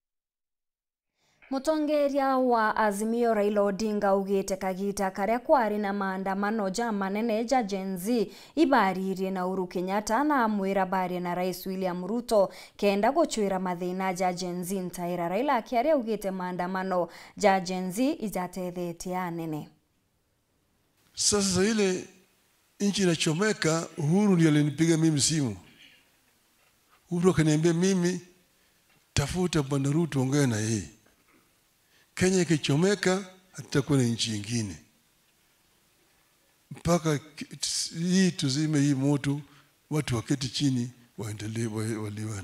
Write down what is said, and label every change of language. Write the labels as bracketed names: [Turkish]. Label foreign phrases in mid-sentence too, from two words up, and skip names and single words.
[Meru] Mutongeria wa Azimio Raila Odinga ugite kagita karia kwari na maandamano ja manene ja Gen Z ibaririe na Uhuru Kenyatta na amwira bari na Rais William Ruto kenda gochwira mathina ja Gen Z ntaira Raila akiaria ugite maandamano ja Gen Z ijatethetie anene [Swahili] Sasa ile nchi inachomeka, Uhuru ndiye alinipiga mimi simu. Uhuru akaniambia mimi, tafuta Bwana Ruto ongea na yeye. Kenya ikichomeka hatutakuwa na nchi nyingine. Mpaka hii tuzime hii moto, watu waketi chini waendelee waliwane.